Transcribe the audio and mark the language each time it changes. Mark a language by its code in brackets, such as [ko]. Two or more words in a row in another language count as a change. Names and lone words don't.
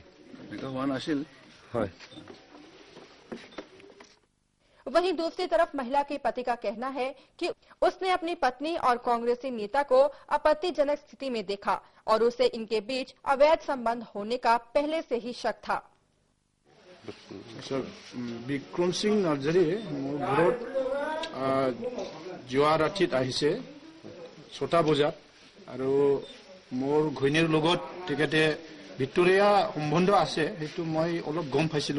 [as] হোৱা নাছিল। হয়। [hi] वहीं दूसरी तरफ महिला के पति का कहना है कि उसने अपनी पत्नी और कांग्रेसी नेता को आपत्तिजनक स्थिति में देखा और उसे इनके बीच अवैध संबंध होने का पहले से ही शक था। [as] বিক্ৰম সিং নাৰ্জাৰী মোৰ ঘৰত যোৱা ৰাতিত আহিছে 6টা বজাত আৰু মোৰ ঘৈণীৰ লগত তেখেতে ভিতৰীয়া সম্বন্ধ আছে, সেইটো মই অলপ গম পাইছিলো।